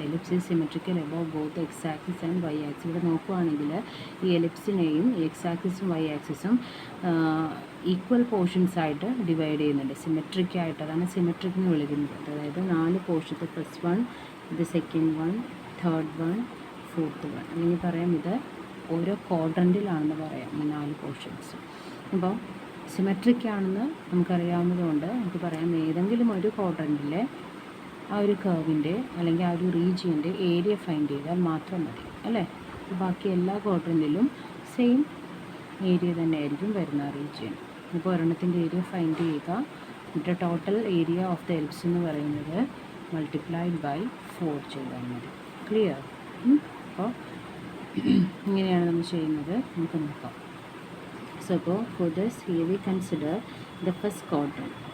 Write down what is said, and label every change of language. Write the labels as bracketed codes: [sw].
[en] Ellipse is symmetrical about both the x-axis and y-axis. [ml] ഇവിടെ നോക്കുകയാണെങ്കിൽ ഈ എലിപ്സിനെയും x-ആക്സിസും y-ആക്സിസും ഈക്വൽ പോർഷൻസ് ആയിട്ട് ഡിവൈഡ് ചെയ്യുന്നുണ്ട്, സിമെട്രിക് ആയിട്ട്. അതാണ് സിമെട്രിക് എന്ന് വിളിക്കുന്നത്. അതായത് 4 പോർഷൻസ്, ഫസ്റ്റ് വൺ, ഇത് second one, third one, fourth one, അല്ലെങ്കിൽ പറയാം ഇത് ഓരോ ക്വാഡ്രൻറ്റിലാണെന്ന് പറയാം ഈ 4 പോർഷൻസ്. അപ്പോൾ സിമെട്രിക് ആണെന്ന് നമുക്കറിയാവുന്നതുകൊണ്ട് നമുക്ക് പറയാം ഏതെങ്കിലും ഒരു ക്വാഡ്രൻറ്റിലെ ആ ഒരു കർവിൻ്റെ അല്ലെങ്കിൽ ആ ഒരു റീജിയൻ്റെ ഏരിയ ഫൈൻഡ് ചെയ്താൽ മാത്രം മതി, അല്ലേ? ബാക്കി എല്ലാ ക്വാഡ്രൻറ്റിലും സെയിം ഏരിയ തന്നെ ആയിരിക്കും വരുന്ന റീജിയൻ. അപ്പോൾ ഒരെണ്ണത്തിൻ്റെ ഏരിയ ഫൈൻഡ് ചെയ്യുക, എന്നിട്ട് [en] total area of the ellipse [ml] എന്ന് പറയുന്നത് മൾട്ടിപ്ലൈഡ് ബൈ 4 ചെയ്താൽ മതി. ക്ലിയർ? അപ്പോൾ ഇങ്ങനെയാണ് നമ്മൾ ചെയ്യുന്നത്. നമുക്ക് നോക്കാം. [en] So for this, here we consider the first quadrant.